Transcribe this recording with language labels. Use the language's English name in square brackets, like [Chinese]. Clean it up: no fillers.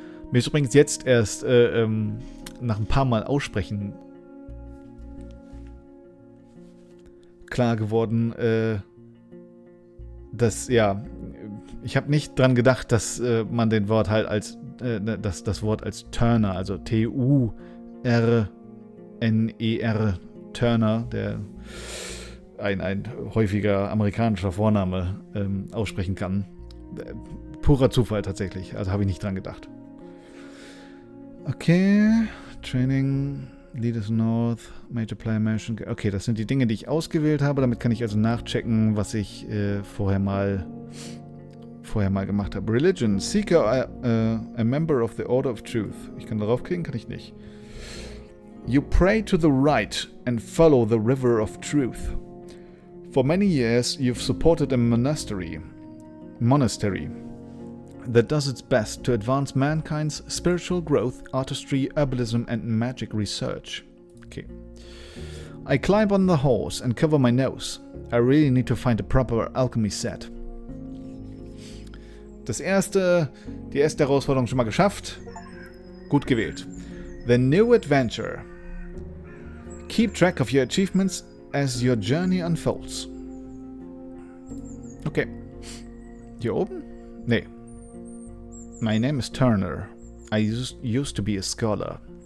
[German] Mir ist übrigens jetzt erst nach ein paar Mal aussprechen klar geworden, dass, ja, ich habe nicht dran gedacht, dass man den Wort halt als, das Wort als Turner, also T-U-R-N-E-R, Turner, der ein häufiger amerikanischer Vorname aussprechen kann. Purer Zufall tatsächlich, also habe ich nicht dran gedacht. [English] Okay, Training, Leaders North, Major Player Mansion. [German] Okay, das sind die Dinge, die ich ausgewählt habe. Damit kann ich also nachchecken, was ich vorher mal gemacht habe. [English] Religion, Seeker, a member of the Order of Truth. [German] Ich kann darauf klicken, kann ich nicht. [English] You pray to the right and follow the river of truth. For many years you've supported a monastery that does its best to advance mankind's spiritual growth, artistry, herbalism, and magic research. Okay. I climb on the horse and cover my nose. I really need to find a proper alchemy set. [German] Die erste Herausforderung schon mal geschafft. Gut gewählt. [English] The new adventure. Keep track of your achievements as your journey unfolds. Okay. [German] Hier oben? Nee. [English] My name is Turner. I used to be a scholar.